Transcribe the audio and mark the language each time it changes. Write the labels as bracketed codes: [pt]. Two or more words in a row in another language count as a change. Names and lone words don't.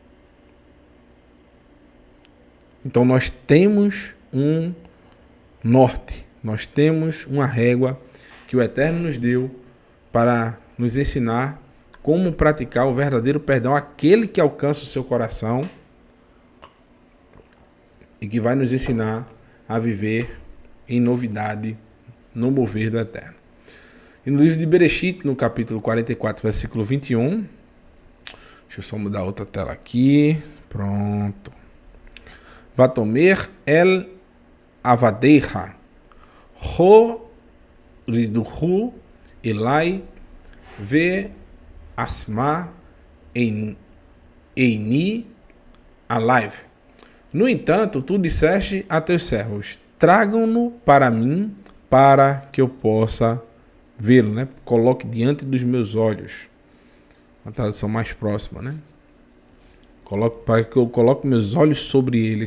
[pt] Então nós temos um norte, nós temos uma régua que o Eterno nos deu para nos ensinar como praticar o verdadeiro perdão, aquele que alcança o seu coração e que vai nos ensinar a viver em novidade no mover do Eterno. E no livro de Bereshit, no capítulo 44, versículo 21, deixa eu só mudar outra tela aqui, pronto. [he] ותאמר אל עבדיך, הורידהו אלי ואשימה עיני עליו. [pt] No entanto, tu disseste a teus servos, tragam-no para mim, para que eu possa vê-lo, né? Coloque diante dos meus olhos. Uma tradução mais próxima, né? Para que eu coloque meus olhos sobre ele.